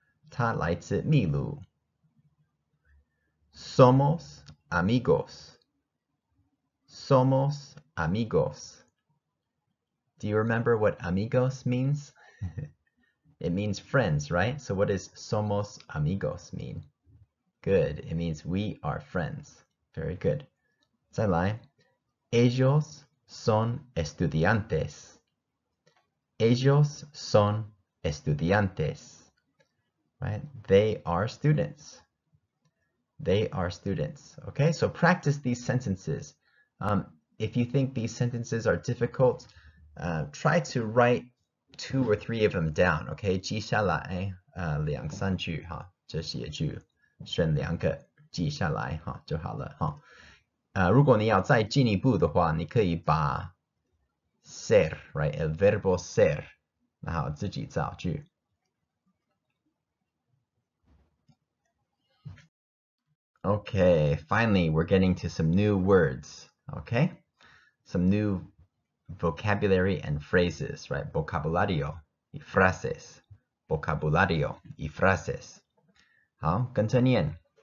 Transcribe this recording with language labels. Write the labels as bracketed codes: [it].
[zh] 她来自秘鲁。 [es] Somos amigos. Somos amigos. [en] Do you remember what amigos means? It means friends, right? So what does [es] somos amigos [en] mean? Good. It means we are friends. Very good. [zh] 再来 [es] Ellos son estudiantes. Ellos son estudiantes. [en] Right? They are students. They are students. Okay, so practice these sentences. If you think these sentences are difficult, try to write 2 or 3 of them down. [zh] Okay, 记下来2、3句哈，这些句选2个记下来哈就好了哈。如果你要再进一步的话，你可以把 ser, right, [es] el verbo ser, [zh] 然后自己造句。 [en] Okay, finally, we're getting to some new words, okay? Some new vocabulary and phrases, right? [es] Vocabulario y frases. Vocabulario y frases. [zh] 好，跟着念。